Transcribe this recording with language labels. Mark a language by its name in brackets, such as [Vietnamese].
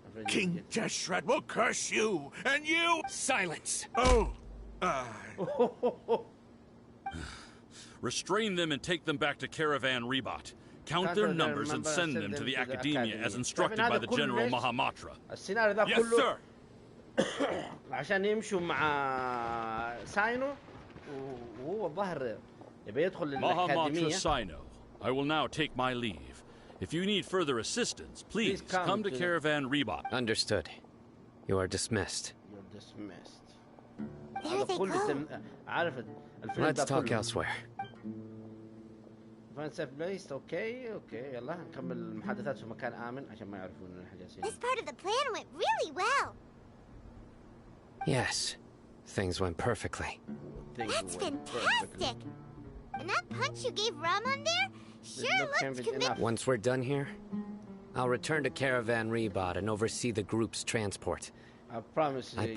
[English] King Deshret will curse you, and you... Silence! Oh! Restrain them and take them back to Caravan Rebat. Count their numbers and send them to the academia as instructed by the General Mahamatra. Yes, sir! [Arabic] عشان يمشوا مع ساينو وهو ظهر يبي يدخل للأكاديمية. [English] Mahamatra Sino, I will now take my leave. If you need further assistance, please come to Caravan Rebat. Understood. You are dismissed. You're dismissed. There they go. [Arabic] عارف [English] Let's talk elsewhere. [Arabic] اوكي يلا نكمل المحادثات في مكان آمن عشان ما يعرفون ان احنا جالسين. [English] This part of the plan went really well. Yes, things went perfectly. That's fantastic. And that punch you gave Rahman there sure looks convincing. Once we're done here, I'll return to Caravan Rebat and oversee the group's transport. I promise.